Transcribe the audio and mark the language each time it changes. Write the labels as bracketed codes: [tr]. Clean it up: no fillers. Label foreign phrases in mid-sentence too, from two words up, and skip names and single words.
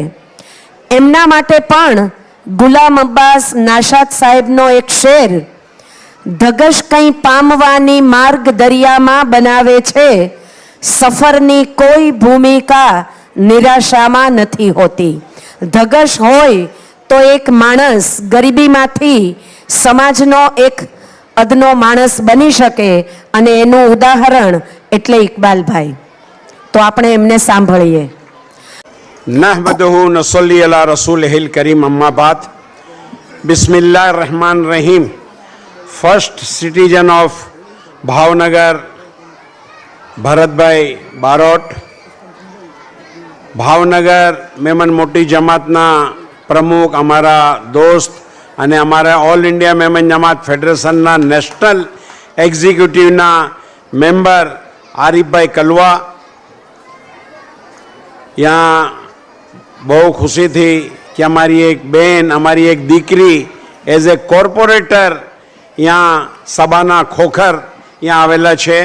[gu] એમના માટે પણ ગુલામ અબ્બાસ નાશાદ સાહેબનો એક શેર, ધગશ કંઈ પામવાની માર્ગ દરિયામાં બનાવે છે, સફરની કોઈ ભૂમિકા નિરાશામાં નથી હોતી. ધગશ હોય તો એક માણસ ગરીબીમાંથી સમાજનો એક અદનો માણસ બની શકે, અને એનું ઉદાહરણ એટલે ઇકબાલભાઈ. તો આપણે એમને સાંભળીએ. [ar] نحمده نصلي على رسوله الكريم أما بعد بسم الله الرحمن الرحيم. [en] First Citizen of Bhavnagar [gu] ભરતભાઈ બારોટ, ભાવનગર મેમણ મોટી જમાતના પ્રમુખ, અમારા દોસ્ત અને અમારા ઓલ ઇન્ડિયા મેમન જમાત ફેડરેશનના નેશનલ એક્ઝિક્યુટિવના મેમ્બર આરીફભાઈ કલવા, यहाँ બહુ ખુશીથી કે અમારી એક બેન, અમારી એક દીકરી [en] as a corporator [gu] यहाँ સભાના ખોખર यहाँ આવેલા છે.